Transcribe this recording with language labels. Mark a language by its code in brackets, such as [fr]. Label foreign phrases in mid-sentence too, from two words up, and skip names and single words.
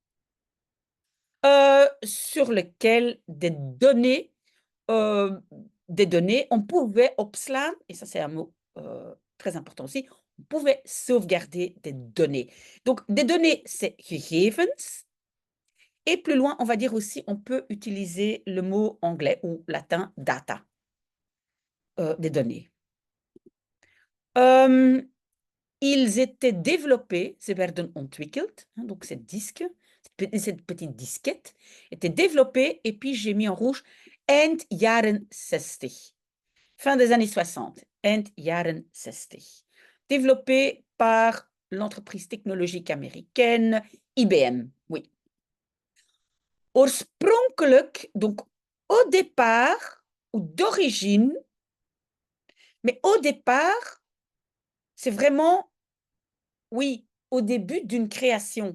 [fr] Sur lequel des données, on pouvait opslaan et ça c'est un mot, très important aussi, on pouvait sauvegarder des données. Donc des données, c'est gegevens et plus loin, on va dire aussi, on peut utiliser le mot anglais ou latin data, des données. Hem, Ils étaient développés, [nl] ze werden ontwikkeld, [fr] hein, donc ces disques, cette petite disquette était développée et puis j'ai mis en rouge [nl] eind jaren 60, [fr] fin des années 60, [nl] eind jaren 60. [fr] Développé par l'entreprise technologique américaine IBM, oui. Oorspronkelijk, donc au départ ou d'origine, mais au départ, c'est vraiment, oui, au début d'une création.